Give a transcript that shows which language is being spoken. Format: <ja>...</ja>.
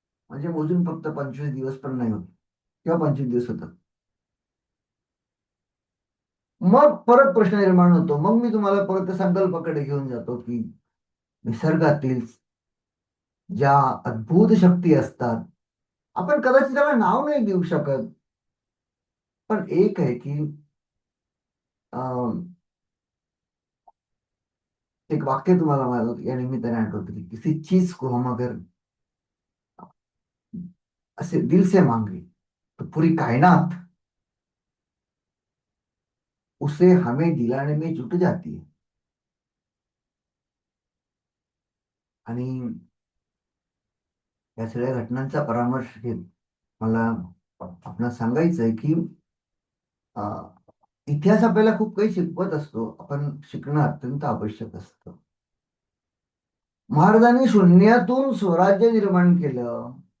<mr>म्हणजे मोजून फक्त 25 दिवस पण नाही होत, किंवा 25 दिवस होतात. मग परत प्रश्न निर्माण होतो. मग मी तुम्हाला परत त्या संकल्पाकडे घेऊन जातो, की निसर्गातील ज्या अद्भुत शक्ती असतात, आपण कदाचित त्याला नाव नाही देऊ शकत. पण एक आहे की अं, एक वाक्य तुम्हाला मला या निमित्ताने आठवतं, की</mr> <hi>किसी चीज को हम अगर ऐसे दिल से मांगे तो पूरी कायनात उसे हमें दिलाने में जुट जाती है.</hi> <mr>आणि या सगळ्या घटनांचा परामर्श घेत मला आपणाला सांगायचं आहे, की अं, इतिहास आपल्याला खूप काही शिकवत असतो. आपण शिकणं अत्यंत आवश्यक असतं. महाराजांनी शून्यातून स्वराज्य निर्माण केलं.</mr>